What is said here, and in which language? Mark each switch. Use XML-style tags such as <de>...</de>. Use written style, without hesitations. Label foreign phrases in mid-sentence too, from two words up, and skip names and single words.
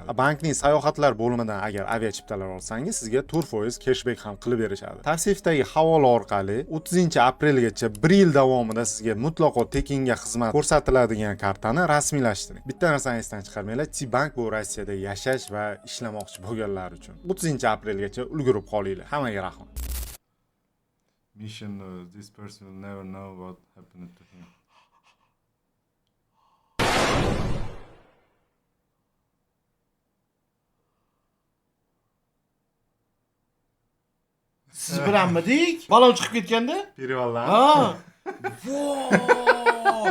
<uz>Bankning sayohatlar bo'limidan agar chiptalar olsangiz sizga 4% cashback ham qilib berishadi. Tavsifdagi havola orqali 30-aprelgacha 1 yil davomida sizga mutlaqo tekinga xizmat ko'rsatiladigan kartani rasmiylashtiring. Bitta narsani esdan chiqarmanglar, T-Bank bu Rossiyada yashash va ishlamoqchi bo'lganlar uchun. 30-aprelgacha ulgurib qolinglar. Hammaga rahmat.</uz> <en>Mission knows this person will never know what happened to him.</en> <uz>Siz bilanmidik? Balon chiqib ketganda? Перевалdan. Ha. Voh!</uz>